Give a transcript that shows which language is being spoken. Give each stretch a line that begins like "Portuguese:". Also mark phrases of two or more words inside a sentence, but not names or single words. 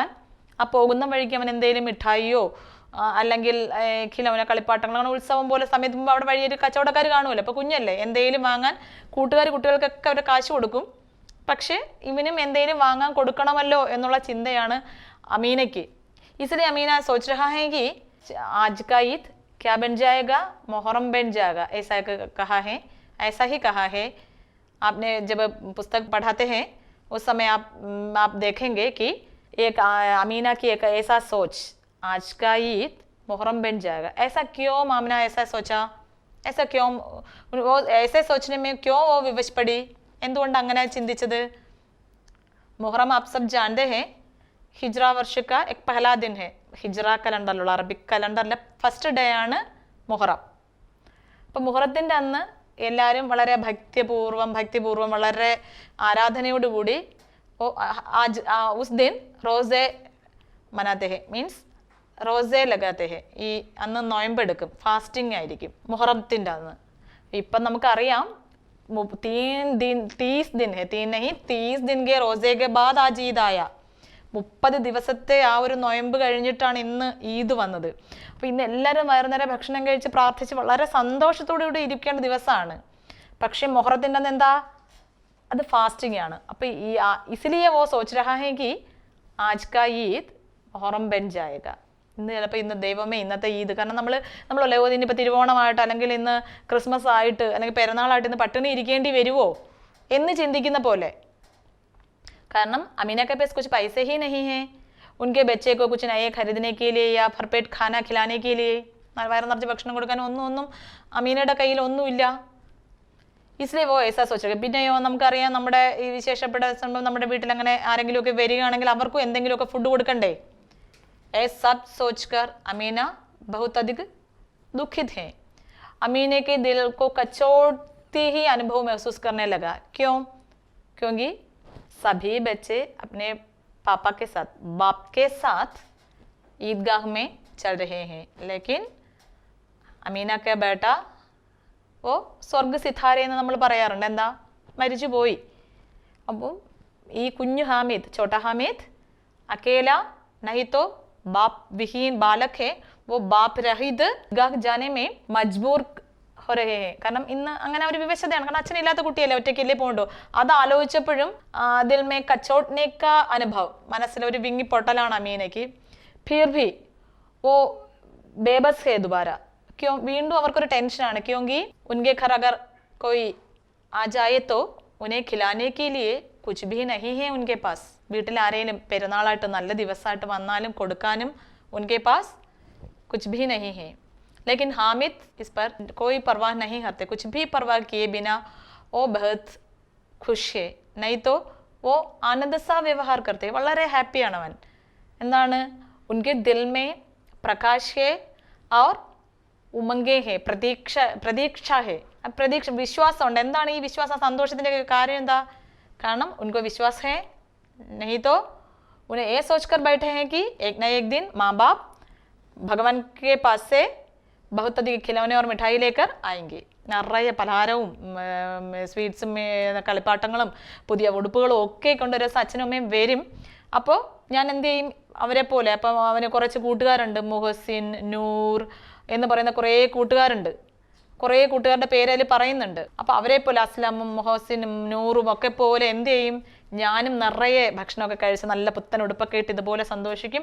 Malayalam: ആ പോകുന്ന വഴിക്ക് അവൻ എന്തേലും മിഠായിയോ അല്ലെങ്കിൽ ഖിലൗന കളിപ്പാട്ടങ്ങളോ, അങ്ങനെ ഉത്സവം പോലെ സമയത്ത് മുമ്പ് അവിടെ വഴിയൊരു കച്ചവടക്കാർ കാണുമല്ലോ. അപ്പോൾ കുഞ്ഞല്ലേ, എന്തേലും വാങ്ങാൻ കുട്ടികൾക്കൊക്കെ അവർ കാശ് കൊടുക്കും. പക്ഷേ ഇവനും എന്തേലും വാങ്ങാൻ കൊടുക്കണമല്ലോ എന്നുള്ള ചിന്തയാണ് അമീനയ്ക്ക്.
Hindi: इसलिए अमीना सोच रहा है कि आज का ईद क्या बन जाएगा, मुहर्रम बन जाएगा, ऐसा कहा है, ऐसा ही कहा है. आपने जब पुस्तक पढ़ाते हैं उस समय आप देखेंगे कि एक अमीना की एक ऐसा सोच, आज का ईद मुहर्रम बन जाएगा. ऐसा क्यों आमिना ऐसा सोचा, ऐसा क्यों वो ऐसे सोचने में क्यों वो विवश पड़ी,
Malayalam: എന്തുകൊണ്ട് അങ്ങനെ ചിന്തിച്ചത്?
Hindi: मुहर्रम आप सब जानते हैं
Malayalam: ഹിജ്റ വർഷ
Hindi: का एक पहला दिन है.
Malayalam: ഹിജ്റ കലണ്ടറിലുള്ള അറബിക് കലണ്ടറിലെ ഫസ്റ്റ് ഡേ ആണ് മുഹറം. അപ്പം മുഹറത്തിൻ്റെ അന്ന് എല്ലാവരും വളരെ ഭക്തിപൂർവം വളരെ ആരാധനയോടുകൂടി
Hindi: उस दिन रोज़े मनाते हैं,
Malayalam: മീൻസ്
Hindi: रोज़े लगाते हैं.
Malayalam: ഈ അന്ന് നൊയമ്പെടുക്കും, ഫാസ്റ്റിംഗ് ആയിരിക്കും മുഹറത്തിൻ്റെ അന്ന്. ഇപ്പം നമുക്കറിയാം
Hindi: 30 दिन है, 30 दिन के रोजे के बाद आज ईद आया.
Malayalam: 30 ദിവസത്തെ ആ ഒരു നൊയമ്പ് കഴിഞ്ഞിട്ടാണ് ഇന്ന് ഈദ് വന്നത്. അപ്പോൾ ഇന്ന് എല്ലാവരും വൈകുന്നേരം ഭക്ഷണം കഴിച്ച് പ്രാർത്ഥിച്ച് വളരെ സന്തോഷത്തോടുകൂടി ഇരിക്കേണ്ട ദിവസമാണ്. പക്ഷെ മുഹറത്തിൻ്റെ അന്ന് എന്താ, അത് ഫാസ്റ്റിംഗ് ആണ്. അപ്പോൾ ഈ
Hindi: इसलिए वो सोच रहा है कि आज का ईद मुहर्रम बन जाएगा.
Malayalam: ഇന്ന് ചിലപ്പോൾ ഇന്ന് ദൈവമേ ഇന്നത്തെ ഈദ്, കാരണം നമ്മളല്ലേ ഇനിയിപ്പോൾ തിരുവോണമായിട്ട് അല്ലെങ്കിൽ ഇന്ന് ക്രിസ്മസ് ആയിട്ട് അല്ലെങ്കിൽ പെരുന്നാളായിട്ട് ഇന്ന് പട്ടിണി ഇരിക്കേണ്ടി വരുമോ എന്ന് ചിന്തിക്കുന്ന പോലെ.
Hindi: കാരണം अमीना के पास कुछ पैसे ही नहीं है उनके बच्चे को कुछ नए खरीदने के लिए या भरपेट खाना खिलाने के लिए.
Malayalam: വയറ് നിറച്ച് ഭക്ഷണം കൊടുക്കാൻ ഒന്നും അമീനയുടെ കയ്യിൽ ഒന്നുമില്ല.
Hindi: इसलिए वो ऐसा सोचेगा.
Malayalam: പിന്നെയോ നമുക്കറിയാം, നമ്മുടെ ഈ വിശേഷപ്പെട്ട സംഭവം നമ്മുടെ വീട്ടിൽ അങ്ങനെ ആരെങ്കിലുമൊക്കെ വരികയാണെങ്കിൽ അവർക്കും എന്തെങ്കിലുമൊക്കെ ഫുഡ് കൊടുക്കണ്ടേ.
Hindi: ए सब सोचकर अमीना बहुत अधिक दुखित है. अमीने के दिल को कचोटती ही अनुभव महसूस करने लगा. क्यों? क्योंकि सभी बच्चे अपने पापा के साथ, बाप के साथ ईदगाह में चल रहे हैं, लेकिन अमीना का बेटा वो स्वर्ग सितारे
Malayalam: എന്ന് നമ്മൾ പറയാറുണ്ട്. എന്താ, മരിച്ചു പോയി. അപ്പോൾ ഈ കുഞ്ഞു ഹാമിദ്,
Hindi: छोटा हामिद अकेला नहीं तो बाप विहीन बालक है, वो बाप रहित ईदगाह जाने में मजबूर हो रहे हैं.
Malayalam: കാരണം ഇന്ന് അങ്ങനെ ഒരു വിവശതയാണ്. കാരണം അച്ഛനില്ലാത്ത കുട്ടിയല്ലേ, ഒറ്റയ്ക്കല്ലേ പോകണ്ടോ. അത് ആലോചിച്ചപ്പോഴും
Hindi: दिल में कचोटने का
Malayalam: അനുഭവം, മനസ്സിലൊരു വിങ്ങിപ്പൊട്ടലാണ് അമീനയ്ക്ക്.
Hindi: फिर भी वो बेबस है दोबारा.
Malayalam: ക്യോ, വീണ്ടും അവർക്കൊരു ടെൻഷനാണ്.
Hindi: क्योंकि उनके घर अगर कोई आ जाए तो उन्हें खिलाने के लिए कुछ भी नहीं है उनके पास.
Malayalam: വീട്ടിൽ ആരെങ്കിലും പെരുന്നാളായിട്ട് നല്ല ദിവസമായിട്ട് വന്നാലും കൊടുക്കാനും
Hindi: उनके पास कुछ भी नहीं है. लेकिन हामिद इस पर कोई परवाह नहीं करते. कुछ भी परवाह किए बिना वो बहुत खुश है. नहीं तो वो आनंद सा व्यवहार करते.
Malayalam: വളരെ ഹാപ്പിയാണ് അവൻ. എന്താണ്,
Hindi: उनके दिल में प्रकाश है और उमंगें है, പ്രതീക്ഷ ഹേ.
Malayalam: പ്രതീക്ഷ, വിശ്വാസമുണ്ട്. എന്താണ് ഈ വിശ്വാസം, സന്തോഷത്തിൻ്റെ കാര്യം എന്താ?
Hindi: കാരണം उनको विश्वास है, नहीं तो उन्हें ये सोचकर बैठे हैं कि एक न एक दिन माँ बाप भगवान के पास से बहुत अधिक खिलौने और मिठाई लेकर आएंगे.
Malayalam: നിറയെ പലഹാരവും സ്വീറ്റ്സും കളിപ്പാട്ടങ്ങളും പുതിയ ഉടുപ്പുകളും ഒക്കെ കൊണ്ടൊരു അച്ഛനും അമ്മയും വരും. അപ്പോൾ ഞാൻ എന്ത് ചെയ്യും, അവരെ പോലെ. അപ്പം അവന് കുറച്ച് കൂട്ടുകാരുണ്ട്, മുഹസിൻ, നൂർ എന്ന് പറയുന്ന കുറേ കൂട്ടുകാരുണ്ട്. കുറേ കൂട്ടുകാരുടെ പേര് അതിൽ പറയുന്നുണ്ട്. അപ്പോൾ അവരെ പോലെ അസ്ലമും മുഹസിനും നൂറും ഒക്കെ പോലെ എന്ത് ചെയ്യും, നിറയെ ഭക്ഷണമൊക്കെ കഴിച്ച് നല്ല പുത്തൻ ഉടുപ്പൊക്കെ ഇട്ട് ഇതുപോലെ സന്തോഷിക്കും.